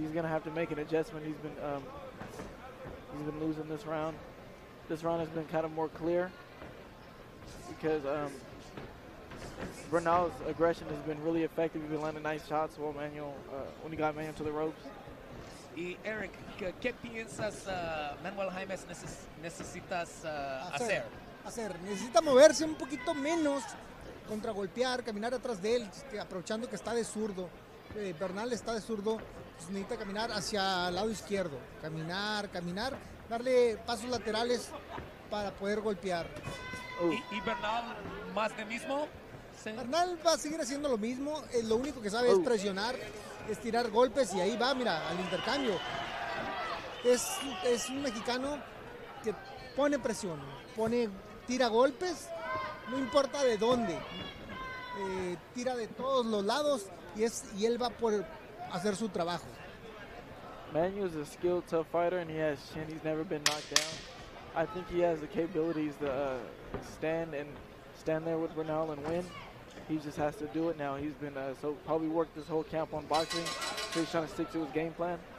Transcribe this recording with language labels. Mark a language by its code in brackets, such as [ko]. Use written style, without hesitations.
[en] He's going to have to make an adjustment. He's been losing this round. This round has been kind of more clear because Bernal's aggression has been really effective. He's been landing nice shots when he got Manuel to the ropes. [es] Y Eric, ¿qué piensas Manuel Jaimes necesitas hacer? Necesita moverse un poquito menos, contragolpear, caminar atrás de él, aprovechando que está de zurdo. Bernal está de zurdo, pues necesita caminar hacia el lado izquierdo. Caminar, darle pasos laterales para poder golpear. ¿Y Bernal más de mismo? Sí. Bernal va a seguir haciendo lo mismo, lo único que sabe es presionar, es tirar golpes y ahí va, mira, al intercambio. Es un mexicano que pone presión, tira golpes, no importa de dónde, tira de todos los lados y él va por hacer su trabajo. [en] Manuel's a skilled, tough fighter, and he has chin. He's never been knocked down. I think he has the capabilities to stand there with Bernal and win. He just has to do it now. He's been probably worked this whole camp on boxing, so he's trying to stick to his game plan.